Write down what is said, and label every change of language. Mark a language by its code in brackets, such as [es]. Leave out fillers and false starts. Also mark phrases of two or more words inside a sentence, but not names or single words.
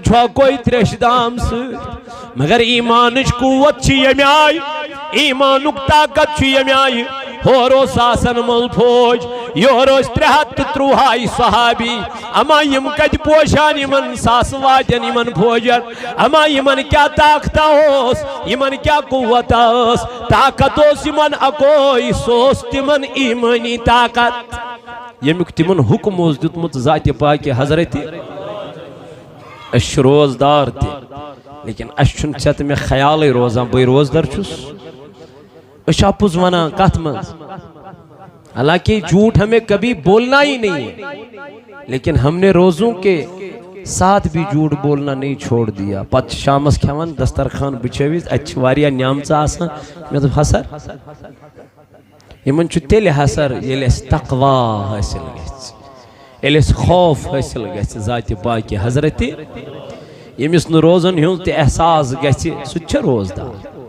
[ks] چھُ اکوے تریش دام سۭتۍ مگر ایمانٕچ قوت چھِ ییٚمہِ آیہِ ایمانُک طاقت چھُ ییٚمہِ آیہِ ہور اوس آسان مل فوج یور اوس 313 صحابی اما یم کتہِ پوشان یمن ساسہٕ وادین یمن فوجن اما یمن کیا طاقت اوس یمن کیا قوت اوس طاقت اوس یمن اکوے سُہ اوس تمن ایمانی طاقت ییٚمیُک تمن حکم اوس دیُتمُت ذاتِ پاکہِ حضرت أسۍ چھِ روزدار تہِ لیکن اس چھُنہٕ ژےٚ تہٕ مےٚ خیالٕے روزان بٕے روزدر چھُس أسۍ چھِ اپُز ونان کتھ منٛز حالانکہ [ur] جھوٹ ہمیں کبھی بولنا ہی نہیں ہے لیکن ہم نے روزوں کے ساتھ بھی جھوٹ بولنا نہیں چھوڑ دیا [ks] پتہ شامس کھیوان دسترخوان بچھٲوِتھ اتہِ چھِ واریاہ نیامژٕ آسان مےٚ دوٚپ حسر یمن چھُ تیٚلہِ حسر ییٚلہِ اَسہِ تقوا حٲصِل گژھِ ییٚلہِ اَسہِ خوف حٲصِل گژھِ ذاتِ پاکہِ حضرت ییٚمِس نہٕ روزن ہُنٛد تہِ احساس گژھِ سُہ تہِ چھُ روزدار